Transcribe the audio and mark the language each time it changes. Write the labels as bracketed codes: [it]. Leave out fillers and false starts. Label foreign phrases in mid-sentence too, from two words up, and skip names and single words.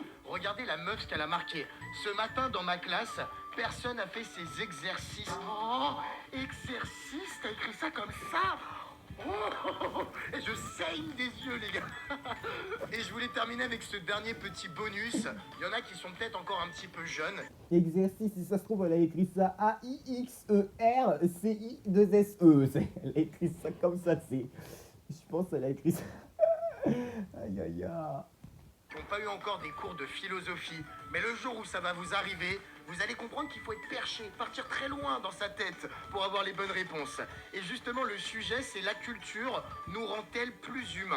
[fr] Regardez la meuf ce qu'elle a marqué. Ce matin dans ma classe, personne n'a fait ses exercices. Oh, exercice, t'as écrit ça comme ça? Oh, et je saigne des yeux les gars. Et je voulais terminer avec ce dernier petit bonus. Il y en a qui sont peut-être encore un petit peu jeunes. Exercice, si ça se trouve, elle a écrit ça A-I-X-E-R-C-I-2-S-E. Elle a écrit ça comme ça, tu sais. Je pense qu'elle a écrit ça. Aïe aïe aïe. Qui n'ont pas eu encore des cours de philosophie. Mais le jour où ça va vous arriver, vous allez comprendre qu'il faut être perché, partir très loin dans sa tête pour avoir les bonnes réponses. Et justement, le sujet, c'est la culture nous rend-elle plus humains?